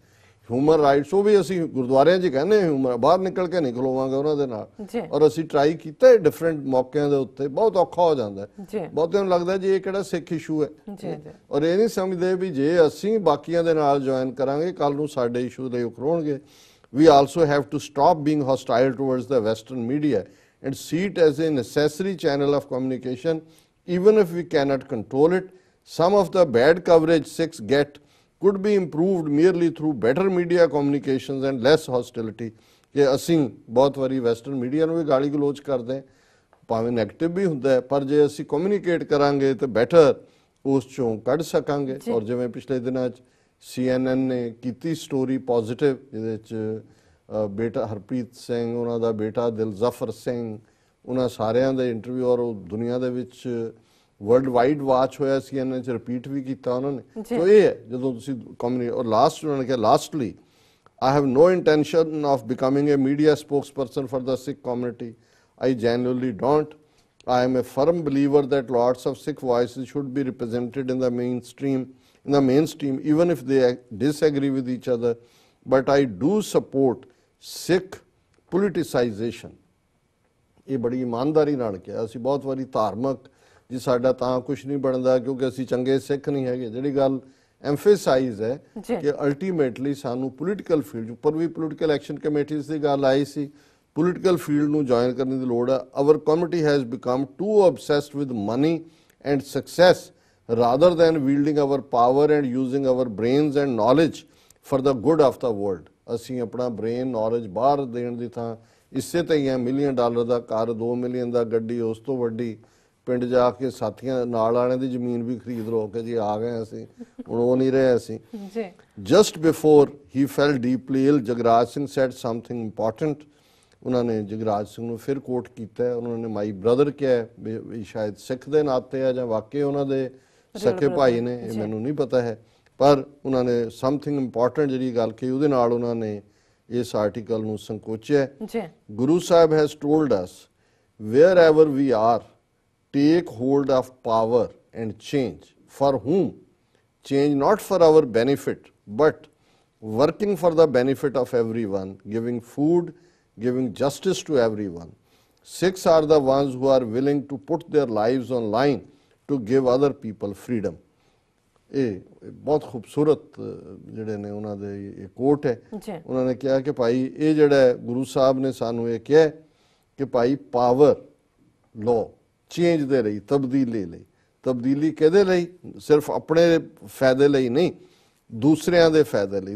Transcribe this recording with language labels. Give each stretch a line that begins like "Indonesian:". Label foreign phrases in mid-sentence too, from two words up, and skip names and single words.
English: human rights
Punjabi: ਉਹ ਵੀ ਅਸੀਂ ਗੁਰਦੁਆਰਿਆਂ 'ਚ ਕਹਿੰਦੇ ਹਿਊਮਨ, ਬਾਹਰ ਨਿਕਲ ਕੇ ਨਹੀਂ ਖਲੋਵਾਂਗੇ ਉਹਨਾਂ ਦੇ ਨਾਲ। ਔਰ ਅਸੀਂ ਟਰਾਈ ਕੀਤਾ ਡਿਫਰੈਂਟ ਮੌਕਿਆਂ ਦੇ ਉੱਤੇ, ਬਹੁਤ ਔਖਾ ਹੋ ਜਾਂਦਾ ਹੈ। ਬਹੁਤਿਆਂ ਨੂੰ ਲੱਗਦਾ ਜੀ ਇਹ ਕਿਹੜਾ ਸਿੱਖ ਇਸ਼ੂ ਹੈ, ਔਰ ਇਹ ਨਹੀਂ ਸਮਝਦੇ ਵੀ ਜੇ ਅਸੀਂ ਬਾਕੀਆਂ ਦੇ ਨਾਲ ਜੁਆਇਨ ਕਰਾਂਗੇ ਕੱਲ ਨੂੰ ਸਾਡੇ ਇਸ਼ੂ ਲਈ ਉਖਰੋਣਗੇ।
English: We also have to stop being hostile towards the Western media and see it as a necessary channel of communication, even if we cannot control it. Some of the bad coverage Sikhs get could be improved merely through better media communications and less hostility.
Punjabi: ਕਿ ਅਸੀਂ ਬਹੁਤ ਵਾਰੀ
English: Western media
Punjabi: ਨੂੰ ਵੀ ਗਾਲੀ ਗਲੋਚ ਕਰਦੇ ਹਾਂ, ਭਾਵੇਂ ਨੈਗੇਟਿਵ ਵੀ ਹੁੰਦਾ ਹੈ, ਪਰ ਜੇ ਅਸੀਂ ਕਮਿਊਨੀਕੇਟ ਕਰਾਂਗੇ ਤਾਂ ਬੈਟਰ ਉਸ ਚੋਂ ਕੱਢ ਸਕਾਂਗੇ। ਔਰ ਜਿਵੇਂ ਪਿਛਲੇ ਦਿਨਾਂ 'ਚ CNN ਨੇ ਕੀਤੀ
English: story positive,
Punjabi: ਜਿਹਦੇ 'ਚ ਬੇਟਾ ਹਰਪ੍ਰੀਤ ਸਿੰਘ, ਉਹਨਾਂ ਦਾ ਬੇਟਾ ਦਿਲਜ਼ਫਰ ਸਿੰਘ, ਉਹਨਾਂ ਸਾਰਿਆਂ ਦੇ ਇੰਟਰਵਿਊ, ਔਰ ਉਹ ਦੁਨੀਆ ਦੇ ਵਿੱਚ
English: world wide watch
Punjabi: ਹੋਇਆ। CNN 'ਚ ਰਿਪੀਟ ਵੀ ਕੀਤਾ ਉਹਨਾਂ ਨੇ। ਸੋ ਇਹ ਹੈ ਜਦੋਂ ਤੁਸੀਂ ਔਰ ਲਾਸਟ ਉਹਨਾਂ ਨੇ ਕਿਹਾ ਲਾਸਟਲੀ,
English: I have no intention of becoming a media spokesperson for the Sikh community. I genuinely don't. I am a firm believer that lots of Sikh voices should be represented in the mainstream, even if they disagree with each other. But I do support Sikh politicization.
Punjabi: ਇਹ ਬੜੀ ਇਮਾਨਦਾਰੀ ਨਾਲ ਕਿਹਾ। ਅਸੀਂ ਬਹੁਤ ਵਾਰੀ ਧਾਰਮਿਕ ਜੀ ਸਾਡਾ ਤਾਂ ਕੁਝ ਨਹੀਂ ਬਣਦਾ ਕਿਉਂਕਿ ਅਸੀਂ ਚੰਗੇ ਸਿੱਖ ਨਹੀਂ ਹੈਗੇ, ਜਿਹੜੀ ਗੱਲ ਐਮਫੇਸਾਈਜ਼ ਹੈ ਜੀ ਕਿ ਅਲਟੀਮੇਟਲੀ ਸਾਨੂੰ
English: political field
Punjabi: ਉੱਪਰ ਵੀ
English: political action committees
Punjabi: ਦੀ ਗੱਲ ਆਈ ਸੀ,
English: political field
Punjabi: ਨੂੰ ਜੁਆਇਨ ਕਰਨ ਦੀ ਲੋੜ ਹੈ।
English: our committee has become to obsessed with money and success rather than wielding our power and using our brains and knowledge for the good of the world।
Punjabi: ਅਸੀਂ ਆਪਣਾ
English: brain knowledge
Punjabi: ਬਾਹਰ ਦੇਣ ਦੀ ਥਾਂ ਇਸੇ ਤੇ ਹੀ $1 ਮਿਲੀਅਨ ਦਾ ਘਰ, 2 ਮਿਲੀਅਨ ਦਾ ਗੱਡੀ, ਉਸ ਤੋਂ ਵੱਡੀ ਪਿੰਡ ਜਾ ਕੇ ਸਾਥੀਆਂ ਨਾਲ ਵਾਲਿਆਂ ਦੀ ਜ਼ਮੀਨ ਵੀ ਖਰੀਦ ਲਓ ਕਿ ਜੀ ਆ ਗਏ ਅਸੀਂ, ਹੁਣ ਉਹ ਨਹੀਂ ਰਹੇ ਅਸੀਂ। ਜੀ
English: just before he fell deeply ill, ਜਗਰਾਜ ਸਿੰਘ said something important।
Punjabi: ਉਹਨਾਂ ਨੇ ਜਗਰਾਜ ਸਿੰਘ ਨੂੰ ਫਿਰ ਕੋਟ ਕੀਤਾ, ਉਹਨਾਂ ਨੇ
English: my brother
Punjabi: ਕਿਹਾ, ਵੀ ਸ਼ਾਇਦ ਸਿੱਖ ਦੇ ਨਾਤੇ ਆ ਜਾਂ ਵਾਕਈ ਉਹਨਾਂ ਦੇ ਸਕੇ ਭਾਈ ਨੇ, ਇਹ ਮੈਨੂੰ ਨਹੀਂ ਪਤਾ ਹੈ, ਪਰ ਉਹਨਾਂ ਨੇ
English: something important
Punjabi: ਜਿਹੜੀ ਗੱਲ ਕਹੀ ਉਹਦੇ ਨਾਲ ਉਹਨਾਂ ਨੇ ਇਸ ਆਰਟੀਕਲ ਨੂੰ ਸੰਕੋਚਿਆ। ਜੀ
English: ਗੁਰੂ ਸਾਹਿਬ has told us wherever we are, take hold of power and change. For whom? Change not for our benefit, but working for the benefit of everyone, giving food, giving justice to everyone. Sikhs are the ones who are willing to put their lives on line to give other people freedom.
Punjabi: ਇਹ ਬਹੁਤ ਖੂਬਸੂਰਤ ਜਿਹੜੇ ਨੇ ਉਹਨਾਂ ਦੇ ਇਹ ਕੋਟ ਹੈ। ਉਹਨਾਂ ਨੇ ਕਿਹਾ ਕਿ ਭਾਈ ਇਹ ਜਿਹੜਾ ਗੁਰੂ ਸਾਹਿਬ ਨੇ ਸਾਨੂੰ ਇਹ ਕਿਹਾ ਕਿ ਭਾਈ ਪਾਵਰ ਲਓ ਚੇਂਜ ਦੇ ਲਈ, ਤਬਦੀਲੀ ਲਈ। ਤਬਦੀਲੀ ਕਿਹਦੇ ਲਈ? ਸਿਰਫ ਆਪਣੇ ਫਾਇਦੇ ਲਈ ਨਹੀਂ, ਦੂਸਰਿਆਂ ਦੇ ਫਾਇਦੇ ਲਈ।